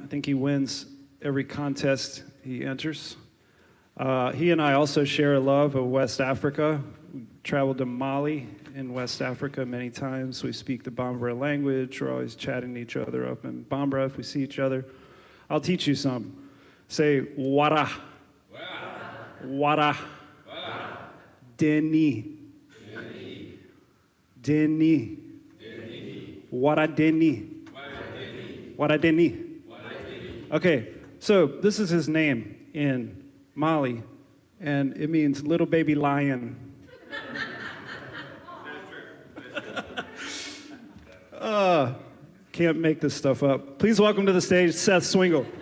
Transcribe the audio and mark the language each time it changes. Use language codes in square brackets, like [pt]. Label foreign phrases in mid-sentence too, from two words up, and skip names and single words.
[en] I think he wins every contest he enters. He and I also share a love of West Africa. We traveled to Mali in West Africa many times. We speak the Bambara language. We're always chatting each other up in Bambara if we see each other. I'll teach you some. Say, wara. [bm] Wara. Deni. Deni. Wara deni. Wara deni. [en] Okay, so this is his name in Mali, and it means little baby lion. Can't make this stuff up. Please welcome to the stage Seth Swingle.